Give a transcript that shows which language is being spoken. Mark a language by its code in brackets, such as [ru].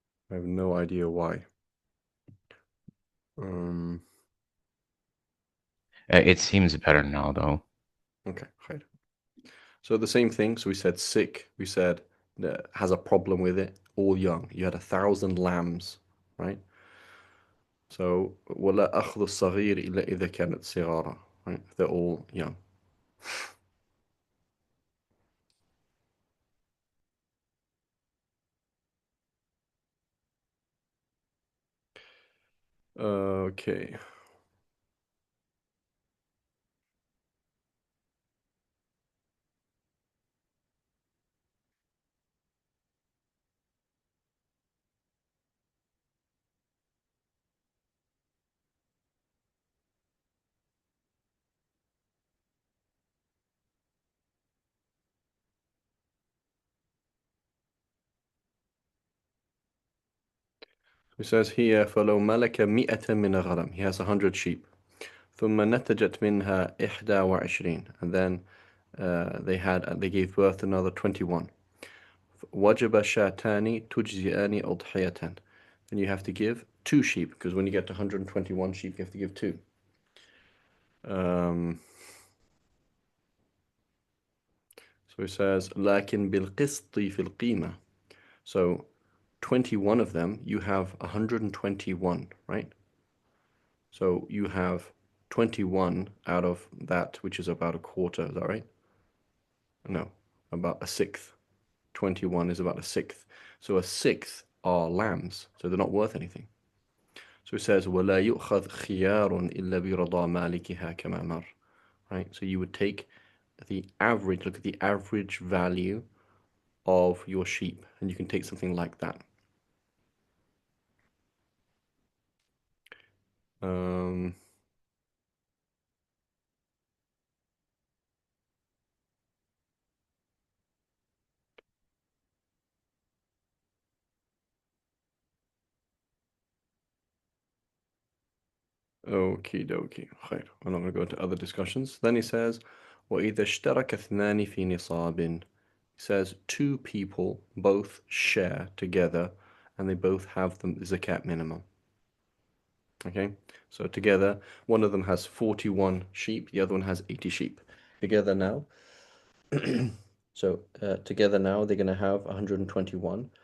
[en] I have no idea why. Um, It seems better now, though. okay, right. So the same thing. So we said sick. We said that has a problem with it. All young. You had 1,000 lambs, right? [ar] So ولا أخذ الصغير إلا إذا كانت صغارا. [en] Right? They're all young. Okay. It says here [ar] فلو ملك 100 من الغنم. [en] He has 100 sheep. [ar] ثم نتجت منها 21. [en] And then they gave birth to another 21. [ar] وجب شاتان تجزئان أضحية. [en] Then you have to give two sheep because when you get to 121 sheep, you have to give two. Um, so it says [ar] لكن بالقسط في القيمة. [en] So 21 of them, you have 121, right? So you have 21 out of that, which is about a quarter, is that right? No, about a sixth. 21 is about a sixth. So a sixth are lambs, so they're not worth anything. So it says, [ar] وَلَا يُؤْخَذْ خِيَارٌ إِلَّا بِرَضَى مَالِكِهَا كَمَا مَرَّ. [en] Right? So you would take the average, look at the average value of your sheep, and you can take something like that. Um, Okie dokie. خير. I'm not going to go into other discussions. Then he says, [ar] وَإِذَا اشْتَرَكَ اثْنَانِ فِي نِصَابٍ. [en] He says two people both share together and they both have the zakat minimum. Okay? So together, one of them has 41 sheep, the other one has 80 sheep. Together now, together now they're going to have 121.